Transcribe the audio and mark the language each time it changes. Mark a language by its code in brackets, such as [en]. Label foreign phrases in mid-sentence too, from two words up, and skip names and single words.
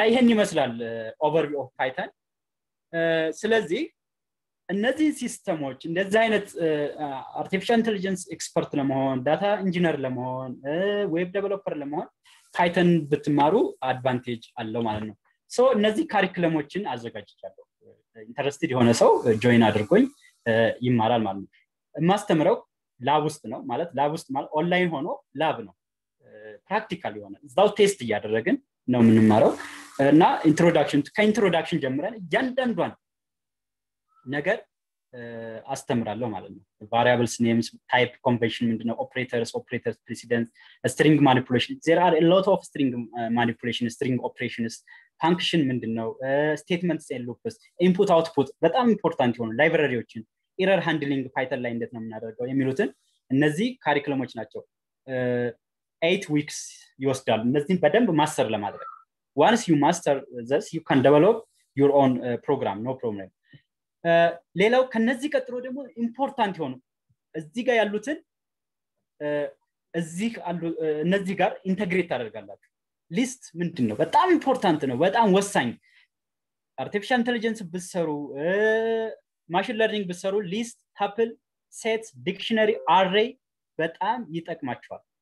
[am] ይሄን ይመስላል [en] overview of Python [am] ስለዚህ እነዚህ ሲስተሞች እንደዚህ አይነት [en] artificial intelligence expert [am] ለመሆን [en] data engineer [am] ለመሆን [en] web developer [am] ለመሆን ፓይተን ብትማሩ አድቫንቴጅ አለው ማለት ነው ሶ እነዚህ ካሪኩለሞችን አዘጋጅቻለሁ ኢንተረስትድ የሆነ ሰው ጆይን አድርጎኝ ይማራል ማለት ነው ማስተምረው ላብ ውስጥ ነው ማለት ላብ ውስጥ ማለት ኦንላይን ሆኖ ላብ ነው ፕራክቲካል የሆነ እዛው ቴስት እያደረግን ነው የምንማረው እና ከኢንትሮዳክሽን ጀምረን እያንዳንዷን ነገር አስተምራለሁ ማለት ነው [en] variables names type convention ምንድነው operators precedence string manipulation there are a lot of string manipulation string operations function ምንድነው statements and loops input output [am] በጣም ኢምፖርታንት የሆኑ ላይብራሪዎችን [en] error handling [am] python ላይ እንዴት ነው የምናደርገው የሚሉትን እነዚህ ካሪኩለሞች ናቸው 8 weeks ይወስዳሉ እነዚህን በደንብ ማስተር ለማድረግ [en] once you master this you can develop your own program no problem [am] ሌላው ከነዚህ ቀጥሎ ደግሞ ኢምፖርታንት የሆኑ እዚህ ጋር ያሉትን እዚህ አሉ እነዚህ ጋር ኢንተግሬት ታደርጋላችሁ ሊስት ምንድነው በጣም ኢምፖርታንት ነው በጣም ወሳኝ [en] artificial intelligence [am] ብትሰሩ [en] machine learning [am] ብትሰሩ [en] list tuple sets dictionary array [am] በጣም ይጠቅማችኋል